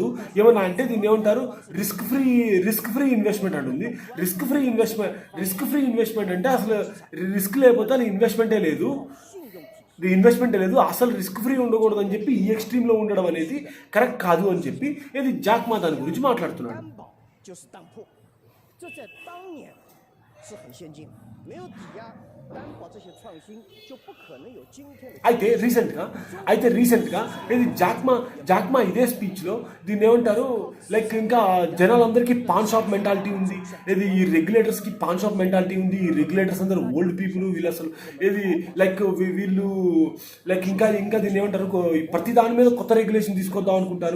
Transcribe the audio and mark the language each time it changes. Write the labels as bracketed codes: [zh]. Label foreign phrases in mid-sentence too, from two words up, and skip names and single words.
[te] ఏమన్నా అంటే దీన్ని ఏమంటారు, [en] risk free investment [te] అంటుంది. [en] risk free investment [te] అంటే అసలు రిస్క్ లేకపోతే అది ఇన్వెస్ట్మెంటే లేదు. ఇన్వెస్ట్మెంట్ లేదు, అసలు [en] risk free [te] ఉండకూడదు అని చెప్పి ఈ ఎక్స్ట్రీమ్లో ఉండడం అనేది కరెక్ట్ కాదు అని చెప్పి ఇది జాక్ మా దాని గురించి మాట్లాడుతున్నాడు. [zh] 担保就是当铺，这在当年是很先进的，没有抵押担保这些创新，就不可能有今天的。 [te] అయితే రీసెంట్గా ఇది జాక్మా ఇదే స్పీచ్లో దీన్ని ఏమంటారు, లైక్ ఇంకా జనాలందరికీ [en] pawn shop mentality [te] ఉంది, ఇది ఈ రెగ్యులేటర్స్కి [en] pawn shop mentality [te] ఉంది, ఈ రెగ్యులేటర్స్ అందరూ [en] old people, [te] వీళ్ళు అసలు ఇది లైక్ వీళ్ళు లైక్ ఇంకా దీన్ని ఏమంటారు, ప్రతి దాని మీద కొత్త రెగ్యులేషన్ తీసుకొద్దాం అనుకుంటారు.